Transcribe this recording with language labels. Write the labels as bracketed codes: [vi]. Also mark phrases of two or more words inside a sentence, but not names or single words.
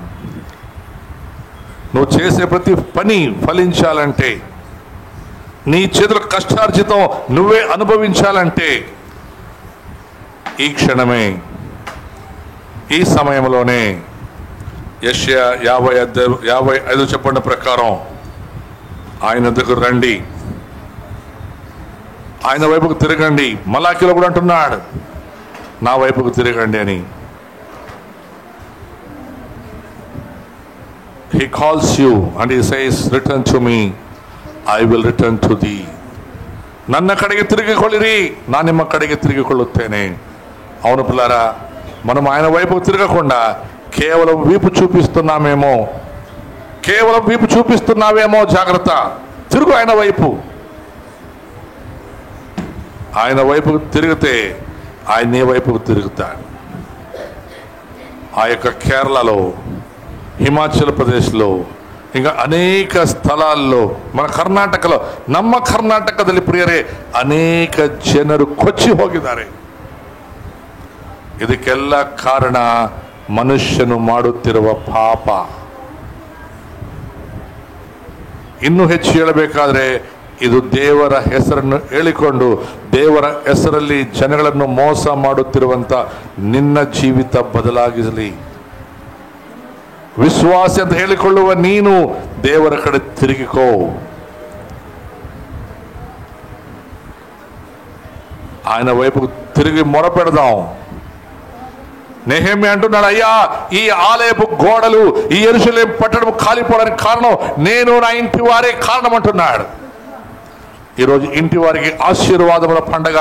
[te] నువ్వు చేసే ప్రతి పని ఫలించాలంటే, నీ చేతుల కష్టార్జితం నువ్వే అనుభవించాలంటే, ఈ క్షణమే, ఈ సమయంలోనే యెషయా 55 చెప్పిన ప్రకారం ఆయన దగ్గర రండి, ఆయన వైపుకు తిరగండి. మలాకీలో కూడా అంటున్నాడు, నా వైపుకు తిరగండి అని. [en] He calls you and he says, return to me, I will return to thee. [kn] ನನ್ನ ಕಡೆಗೆ ತಿರುಗಿಕೊಳ್ಳಿರಿ, ನಾನು ನಿಮ್ಮ ಕಡೆಗೆ ತಿರುಗಿಕೊಳ್ಳುತ್ತೇನೆ. [te] అవును పిల్లారా, మనం ఆయన వైపు తిరగకుండా కేవలం వీపు చూపిస్తున్నావేమో జాగ్రత్త. తిరుగు ఆయన వైపు. ఆయన వైపు తిరిగితే ఆయన నీ వైపుకు తిరుగుతాడు. ఆ యొక్క కేరళలో, ಹಿಮಾಚಲ ಪ್ರದೇಶలో, ఇంకా అనేక స్థలాల్లో, మన ಕರ್ನಾಟಕలో, [kn] ನಮ್ಮ ಕರ್ನಾಟಕದಲ್ಲಿ ಪ್ರಿಯರೇ ಅನೇಕ ಜನರು ಕೊಚ್ಚಿ ಹೋಗಿದ್ದಾರೆ. ಇದಕ್ಕೆಲ್ಲ ಕಾರಣ ಮನುಷ್ಯನು ಮಾಡುತ್ತಿರುವ ಪಾಪ. ಇನ್ನೂ ಹೆಚ್ಚು ಹೇಳಬೇಕಾದ್ರೆ ಇದು ದೇವರ ಹೆಸರನ್ನು ಹೇಳಿಕೊಂಡು ದೇವರ ಹೆಸರಲ್ಲಿ ಜನಗಳನ್ನು ಮೋಸ ಮಾಡುತ್ತಿರುವಂತ ನಿನ್ನ ಜೀವಿತ ಬದಲಾಗಿಸಲಿ. ವಿಶ್ವಾಸ ಅಂತ ಹೇಳಿಕೊಳ್ಳುವ ನೀನು ದೇವರ ಕಡೆ ತಿರುಗಿಕೋ. [te] ఆయన వైపు తిరిగి మొరపెడదాం. నెహెమ్యా అంటున్నాడు, అయ్యా ఈ ఆలయపు గోడలు, ఈ యెరూషలేము పట్టణం కాలిపోవడానికి కారణం నేను, నా ఇంటి వారే కారణం అంటున్నాడు. ఈరోజు ఇంటి వారికి ఆశీర్వాదముల పండగ.